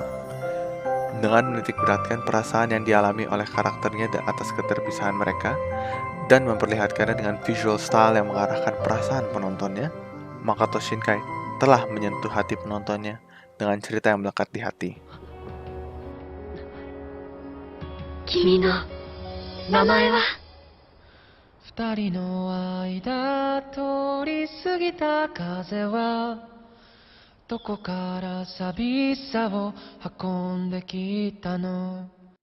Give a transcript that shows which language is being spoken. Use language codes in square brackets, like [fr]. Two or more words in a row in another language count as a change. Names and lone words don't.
[id] Dengan menitikberatkan perasaan yang dialami oleh karakternya atas keterpisahan mereka, dan memperlihatkannya dengan [en] visual style [id] yang mengarahkan perasaan penontonnya, Makoto Shinkai telah menyentuh hati penontonnya dengan cerita yang melekat di hati. [ja] 君の名前は二人の間通り過ぎた風はどこから寂しさを運んできたの